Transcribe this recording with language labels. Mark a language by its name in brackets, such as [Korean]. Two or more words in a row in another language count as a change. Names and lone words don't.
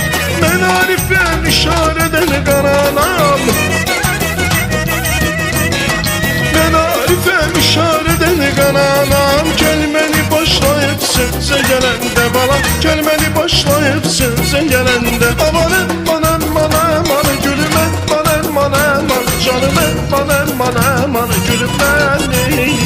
[Azerbaijani] Mən Arifəm işarədən qaranam, mən Arifəm işarədən qaranam. Kəlməni başlayıb sözə gələndə bala, kəlməni başlayıb sözə gələndə. [Turkish] Aman aman aman aman gülüm, aman aman aman canım, aman aman aman gülüm benim.